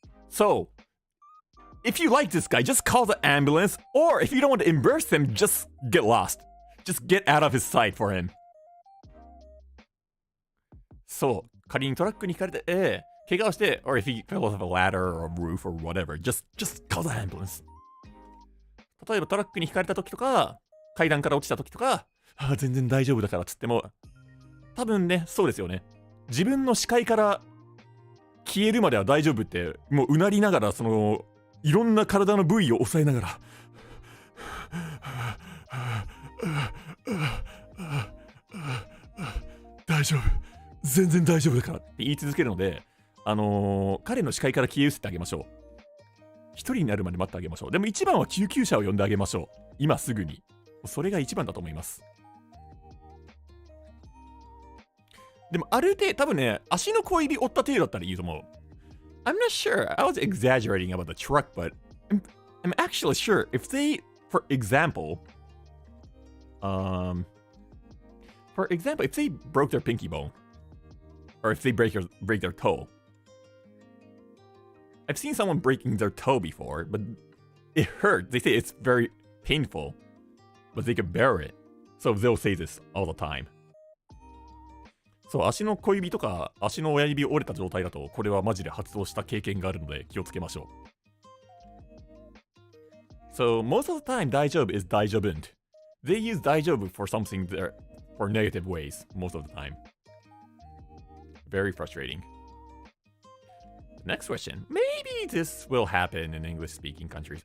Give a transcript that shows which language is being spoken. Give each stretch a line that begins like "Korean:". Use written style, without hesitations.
English: So if you like this guy, just call the ambulance, or if you don't want to embarrass him, just get lost. Just get out of his sight for him.
Japanese: そう、仮にトラックにひかれて、怪我をして、
English: or if he fell off a ladder or a roof or whatever, just call the ambulance.
Japanese: 例えばトラックにひかれた時とか、階段から落ちた時とか、全然大丈夫だからっつっても、多分ね、そうですよね。自分の視界から消えるまでは大丈夫って、もううなりながら、いろんな体の部位を押さえながら、大丈夫、全然大丈夫だからって言い続けるので、彼の視界から消え失ってあげましょう。一人になるまで待ってあげましょう。でも一番は救急車を呼んであげましょう。今すぐに。それが一番だと思います。でもある程度、多分ね、足の小指折った程度だったらいいと思う。
English: I'm not sure. I was exaggerating about the truck, but I'm actually sure if they, for example, if they broke their pinky bone, or if they break their toe, I've seen someone breaking their toe before, but it hurt. They say it's very painful, but they can bear it. So they'll say this all the time.
Japanese: そう、足の小指とか足の親指折れた状態だと、これはマジで発動した経験があるので気をつけましょう。
English: So most of the time, 大丈夫 is 大丈夫ん. They use 大丈夫 for something there for negative ways most of the time. Very frustrating. Next question. Maybe this will happen in English-speaking countries.